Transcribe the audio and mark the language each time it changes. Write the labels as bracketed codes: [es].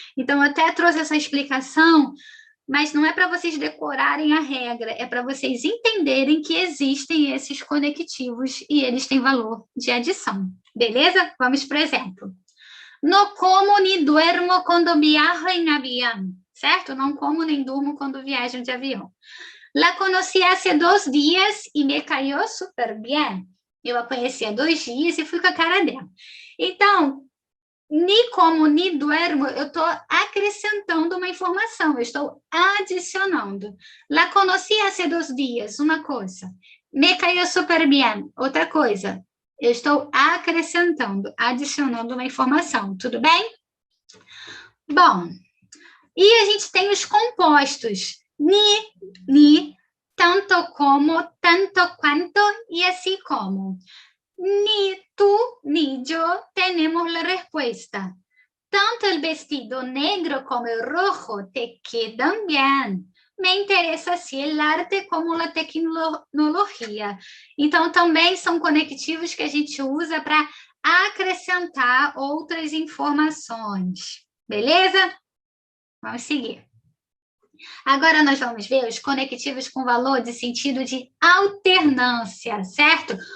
[pt] Então, eu até trouxe essa explicação, mas não é para vocês decorarem a regra, é para vocês entenderem que existem esses conectivos e eles têm valor de adição. Beleza? Vamos para o exemplo. [es] No como ni duermo quando viajo em avião. Certo? [pt] Não como nem durmo quando viajo de avião. [es] La conocí hace 2 dias e me caiu super bien. [pt] Eu a conheci há 2 dias e fui com a cara dela. Então, [es] ni como ni duermo, [pt] eu estou acrescentando uma informação, eu estou adicionando. [es] La conocí hace 2 dias, [pt] uma coisa. [es] Me caiu super bien, [pt] outra coisa. Eu estou acrescentando, adicionando uma informação, tudo bem? Bom, e a gente tem os compostos. Ni, tanto como, tanto quanto e assim como. [es] Ni tú ni yo tenemos la respuesta. Tanto el vestido negro como el rojo te quedan bien. Me interessa se el arte como a tecnologia. [pt] Então, também são conectivos que a gente usa para acrescentar outras informações. Beleza? Vamos seguir. Agora nós vamos ver os conectivos com valor de sentido de alternância, certo?